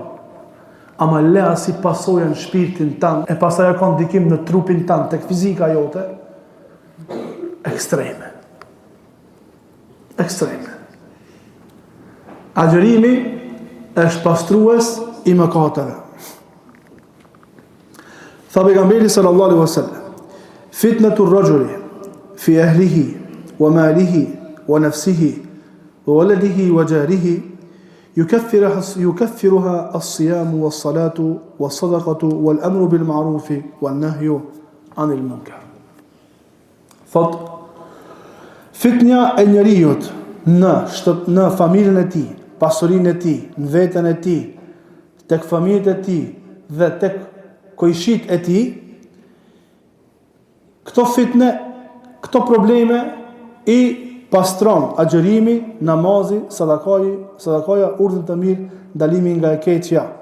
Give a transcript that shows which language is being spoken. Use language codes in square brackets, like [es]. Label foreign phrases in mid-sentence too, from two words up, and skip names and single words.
[sq] Ama lea si pasoja në shpirtin tanë, e pasaj e ka ndikim në trupin tanë, tek fizika jote, ekstreme. Ekstreme. Agjërimi është pastrues i mëkateve. Tha pejgamberi [ar] صلى الله عليه وسلم فتنة الرجل في أهله وماله ونفسه وولده وجاره يكفرها الصيام والصلاة والصدقة والأمر بالمعروف والنهي عن المنكر. [sq] Thot, fitnja e njeriut në familjen e tij, pasurinë e tij, në veten e tij, tek familjet e tij dhe tek kojshit e tij, këto fitne, këto probleme i pastron agjërimi, namazi, sadakaja, urdhën të mirë, ndalimi nga e keqja.